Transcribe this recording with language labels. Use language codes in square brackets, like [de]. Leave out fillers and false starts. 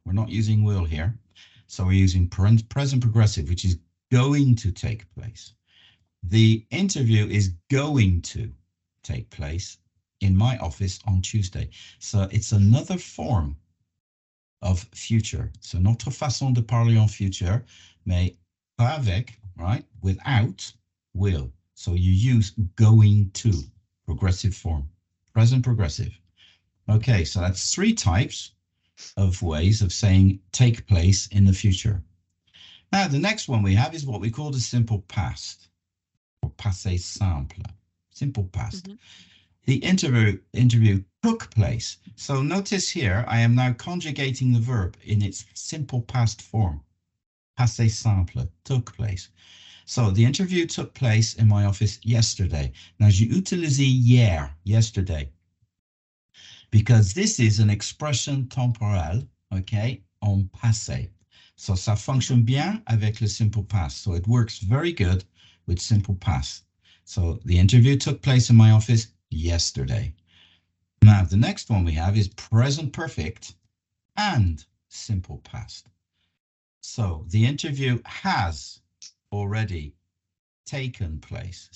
[en] We're not using will here. So we're using present progressive, which is going to take place. The interview is going to take place in my office on Tuesday. So it's another form of future. [fr] So notre façon de parler en future, mais pas avec, [en] right? Without will. So you use going to, progressive form, present progressive. Okay, so that's 3 types of ways of saying take place in the future. Now, the next one we have is what we call the simple past, or passé simple, simple past. Mm-hmm. The interview took place. So notice here, I am now conjugating the verb in its simple past form. Passé simple, took place. So the interview took place in my office yesterday. Now, [fr] j'ai utilisé hier, [en] yesterday, because this is an [fr] expression temporelle, [en] okay, [fr] en passé. So ça fonctionne bien avec le simple past. [en] So it works very good with simple past. So the interview took place in my office yesterday. Now, the next one we have is present perfect and simple past. So the interview has already taken place.